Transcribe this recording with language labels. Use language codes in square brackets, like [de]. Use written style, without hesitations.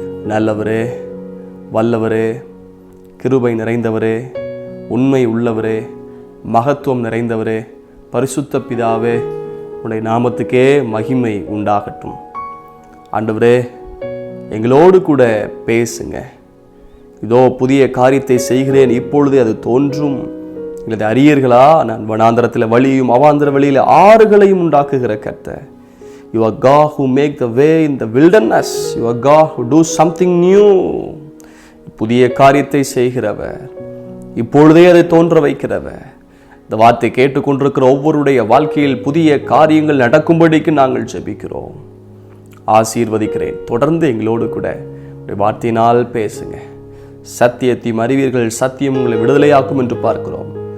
[ta] நல்லவரே, வல்லவரே, கிருபை நிறைந்தவரே, உண்மை உள்ளவரே, மகத்துவம் நிறைந்தவரே, பரிசுத்த பிதாவே, உடைய நாமத்துக்கே மகிமை உண்டாகட்டும். ஆண்டவரே, எங்களோடு கூட பேசுங்க. இதோ புதிய காரியத்தை செய்கிறேன், இப்பொழுதே அது தோன்றும், எங்களது அறியீர்களா? நான் வனாந்தரத்தில் வழியும் அவாந்திர வழியில் ஆறுகளையும் உண்டாக்குகிற கர்த்தர். [en] You are God who make the way in the wilderness. You are God who do something new. [ta] புதிய காரியத்தை செய்கிறவர், இப்பொழுதே அதை தோன்ற வைக்கிறவர். இந்த வார்த்தை கேட்டுக்கொண்டிருக்கிற ஒவ்வொருடைய வாழ்க்கையில் புதிய காரியங்கள் நடக்கும்படிக்கு நாங்கள் ஜெபிக்கிறோம். ஆசீர்வதிக்கிறேன். தொடர்ந்து எங்களோடு கூட வார்த்தையினால் பேசுங்க. சத்தியத்தையும் அறிவீர்கள், சத்தியம் உங்களை விடுதலையாக்கும் என்று பார்க்கிறோம்.